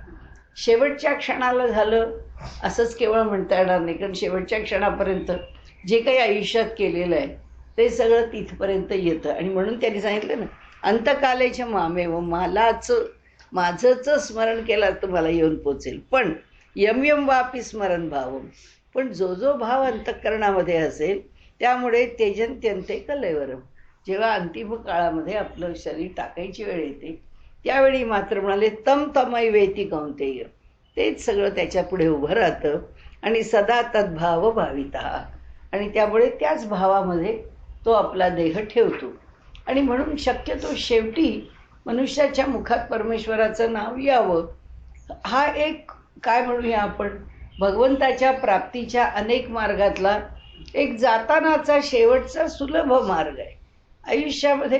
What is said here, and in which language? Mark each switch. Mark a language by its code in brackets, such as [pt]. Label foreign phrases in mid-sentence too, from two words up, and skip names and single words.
[mr] शेवटच्या क्षणाला झालं असंच केवळ म्हणता येणार नाही, कारण शेवटच्या क्षणापर्यंत जे काही आयुष्यात केलेलं आहे ते सगळं तिथपर्यंत येतं. आणि म्हणून त्यांनी सांगितलं ना, [sa] अंतकालेच्या मामेव [mr] माझंच स्मरण केलं तर मला येऊन पोचेल. [sa] पण यम यम वापी स्मरण भावम, [mr] पण जो जो भाव अंतःकरणामध्ये असेल त्यामुळे [sa] तेजंत्यंते कलेवरम. [mr] जेव्हा अंतिम काळामध्ये आपलं शरीर टाकायची वेळ येते त्यावेळी मात्र म्हणाले [sa] तम तमय वेती कौंतेय, [mr] तेच सगळं त्याच्या पुढे उभं राहतं आणि [sa] सदा तद्भाव भाविता, [mr] आणि त्यामुळे त्याच भावामध्ये तो आपला देह ठेवतो. आणि म्हणून शक्यतो शेवटी मनुष्याच्या मुखात परमेश्वराचं नाव यावं, हा एक काय म्हणूया आपण भगवंताच्या प्राप्तीच्या अनेक मार्गातला एक जातानाचा शेवटचा सुलभ मार्ग आहे आयुष्यामध्ये.